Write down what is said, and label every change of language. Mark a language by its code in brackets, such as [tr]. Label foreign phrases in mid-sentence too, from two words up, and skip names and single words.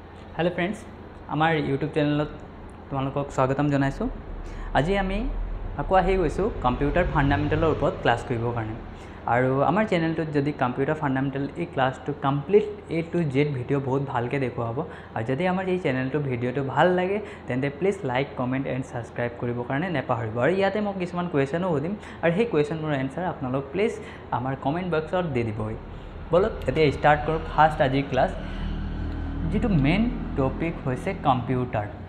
[en] hello friends [as] আমাৰ ইউটিউব চেনেল তুমলোক স্বাগতম जानाइছো আজি আমি আকৌ আহি গৈছো কম্পিউটাৰ ফান্ডামেন্টালৰ ওপৰত ক্লাস কৰিবৰ কাৰণে আৰু আমাৰ চেনেলটোত যদি [en] computer fundamental [as] এই ক্লাসটো [en] complete A to Z video [as] বহুত ভালকে দেখুৱা হ'ব আৰু যদি আমাৰ এই চেনেলটো ভিডিওটো ভাল লাগে তেন্তে [en] please like comment and subscribe [as] কৰিবৰ কাৰণে নেপাহৰিব আৰু ইয়াতে মই কিছুমান কোৱেশ্যনো সুধিম আৰু সেই কোৱেশ্যনৰ এনসাৰ আপোনালোক প্লিজ আমাৰ কমেন্ট বক্সত দি দিবই বলক এতিয়া স্টাৰ্ট কৰো ফাৰ্স্ট আজিৰ ক্লাস যেটো [en] main topic [as] হৈছে কম্পিউটাৰ